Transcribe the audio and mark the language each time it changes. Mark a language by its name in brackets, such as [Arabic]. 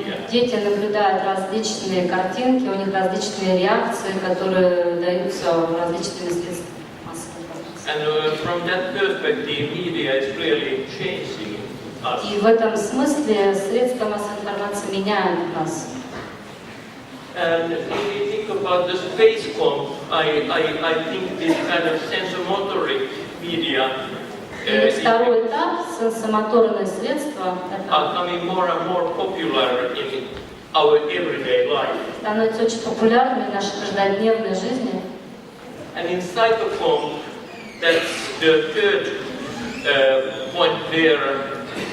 [Russian] Дети наблюдают различные картинки, у них различные реакции, которые даются различными средствами массовой информации. [English] And from that perspective, media is really changing us. [Russian] И в этом смысле средства массовой информации меняют нас. [English] And if you think about the space-com, I think this kind of sensomotoric media [Russian] И второй этап, сенсомоторные средства, [English] are coming more and more popular in our everyday life. [Russian] Становятся очень популярными в нашей каждодневной жизни. [English] And in psychocom, that's the third point there.